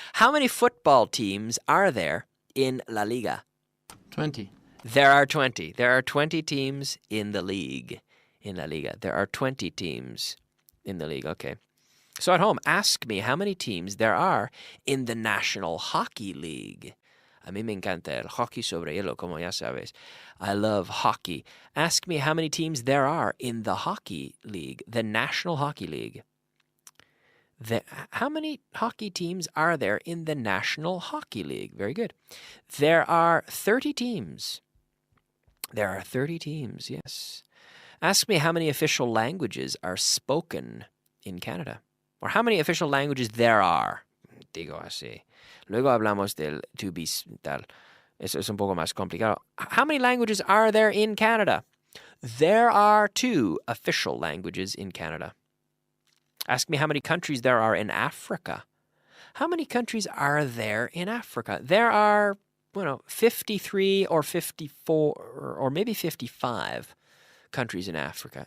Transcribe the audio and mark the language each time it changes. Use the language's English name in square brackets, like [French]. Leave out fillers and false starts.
[English] How many football teams are there in La Liga? 20. There are 20. There are 20 teams in the league, in La Liga. There are 20 teams in the league. Okay. So at home, ask me how many teams there are in the National Hockey League. [Spanish] A mí me encanta el hockey sobre hielo, como ya sabes. [English] I love hockey. Ask me how many teams there are in the Hockey League, the National Hockey League. How many hockey teams are there in the National Hockey League? Very good. There are 30 teams. There are 30 teams, yes. Ask me how many official languages are spoken in Canada. Or how many official languages there are. [Spanish] Digo así. Luego hablamos del to be tal. Eso es un poco más complicado. [English] How many languages are there in Canada? There are 2 official languages in Canada. Ask me how many countries there are in Africa. How many countries are there in Africa? There are, 53 or 54 or maybe 55 countries in Africa.